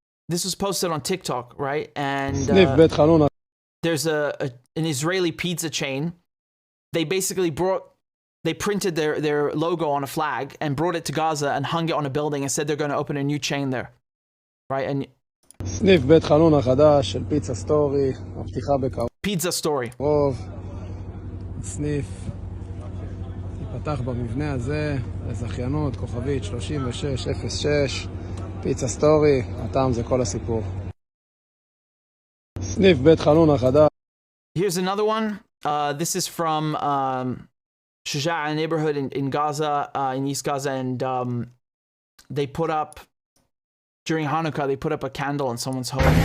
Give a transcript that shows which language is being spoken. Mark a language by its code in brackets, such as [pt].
[en] This was posted on TikTok, right? And there's an Israeli pizza chain. They basically printed their logo on a flag and brought it to Gaza and hung it on a building and said they're going to open a new chain there, right? And [he] סניף בית חנון החדש של פיצה סטורי, הפתיחה בקרוב. פיצה סטורי. סניף ייפתח במבנה הזה, לזכיינות, כוכבית 3606, פיצה סטורי, הטעם זה כל הסיפור. סניף בית חנון החדש. [en] Here's another one. This is from Shaja'a neighborhood in Gaza, in East Gaza, and they put up, during Hanukkah, they put up a candle in someone's home.